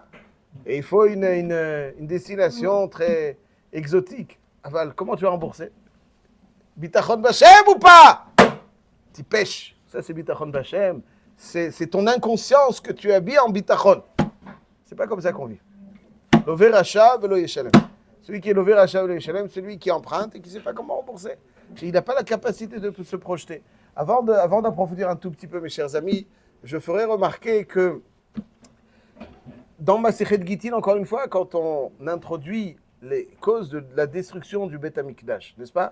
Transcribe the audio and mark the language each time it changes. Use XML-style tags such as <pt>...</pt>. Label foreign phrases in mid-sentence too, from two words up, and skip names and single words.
<fr>Et il faut une destination très exotique. Aval, comment tu vas rembourser?</fr> <he>ביטחון בשם</he> <fr>ou pas? Tu pêches. Ça c'est</fr> <he>ביטחון בשם.</he> <fr>C'est ton inconscience que tu habilles en Bitachon. C'est pas comme ça qu'on vit.</fr> <he>לווה רשע ולא ישלם.</he> <fr>Celui qui est</fr> <he>לווה רשע ולא ישלם,</he> <fr>celui qui emprunte et qui ne sait pas comment rembourser. Il n'a pas la capacité de se projeter. Avant d'approfondir un tout petit peu, mes chers amis, je ferai remarquer que dans Masechet Gittin, encore une fois, quand on introduit les causes de la destruction du Beth Amikdash, n'est-ce pas?</fr>